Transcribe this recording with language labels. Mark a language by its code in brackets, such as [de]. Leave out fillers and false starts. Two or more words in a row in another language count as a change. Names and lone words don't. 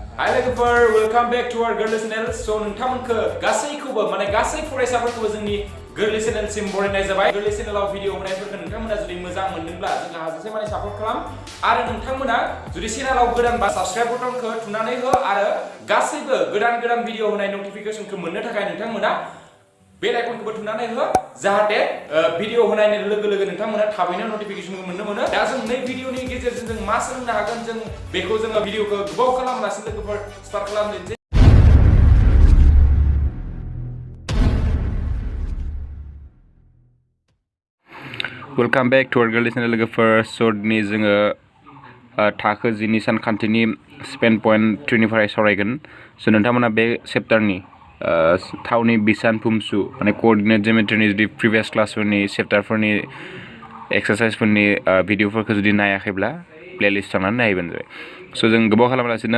[brx] Hi लोगोफोर [en] welcome back to our Gwrlwi channel. [brx] So नोंथांमोनखौ गासैखौबो माने गासै फरायसाफोरखौबो जोंनि Gwrlwi channel सिम बरायनाय जाबाय। Gwrlwi channelआव भिडिअ होनायफोरखौ नोंथांमोना जुदि मोजां मोनदोंब्ला जोंहा हाजासे माने सापर्ट खालाम आरो नोंथांमोना जुदि चेनेलाव गोदान बा साबस्क्राइब बटनखौ थुनानै हो आरो गासैबो गोदान भिडिअ होनाय नटिफिकेशनखौ मोननो थाखाय नोंथांमोना बेल आइकनखौबो थुनानै हो जाहाथे भिडिअ होनायनि लोगो लोगो नोंथांमोना थाबैनो नटिफिकेशनखौ मोनो दा जों नै भिडिअनि गेजेरजों जों मा सोलोंनो हागोन जों बेखौ जोङो भिडिअखौ गोबाव खालामालासिनो लोगोफोर स्टार्ट खालामनोसै [en] welcome back to our Gwrlwi channel [brx] लोगोफोर सदनि जोङो थाखो जिनि सानखान्थिनि 7.3 निफ्राय सावरायगोन सो नोंथांमोना बे चैप्टारनि थावनि बिसान फुमसु माने कोअर्डिनेट जिमेट्रिनि जुदि प्रिभियास क्लासफोरनि चैप्टारफोरनि एक्सारसाइजफोरनि भिडिअफोरखौ जुदि नायाखैब्ला प्लेलिस्ट थांनानै नायबानो जाबाय सो जों गोबाव खालामालासिनो